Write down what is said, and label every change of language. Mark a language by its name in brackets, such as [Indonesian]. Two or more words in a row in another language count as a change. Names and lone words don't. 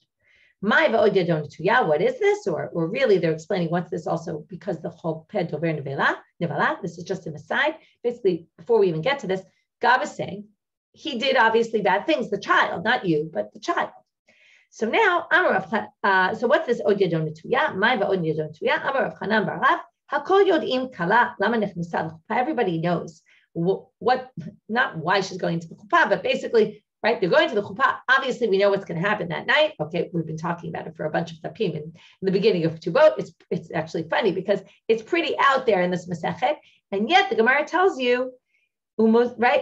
[English] What is this? Or really, they're explaining what's this also, because the [Hebrew] חופד דובר נבלה, [English] this is just an aside. Basically, before we even get to this, God is saying, he did obviously bad things, the child, not you, but the child. So now, so what's this [Hebrew] עוד ידו נטויה? מאי עוד ידו נטויה. אמר רב חנן בר רב. הכל יודעים כלה למה נכנסה לחופה. [English] Everybody knows what, not why she's going to the chuppah, but basically, right? They're going to the chuppah. Obviously, we know what's going to happen that night. Okay, we've been talking about it for a bunch of tapim in the beginning of Ketubot. It's actually funny because it's pretty out there in this Masechet, and yet the Gemara tells you, right?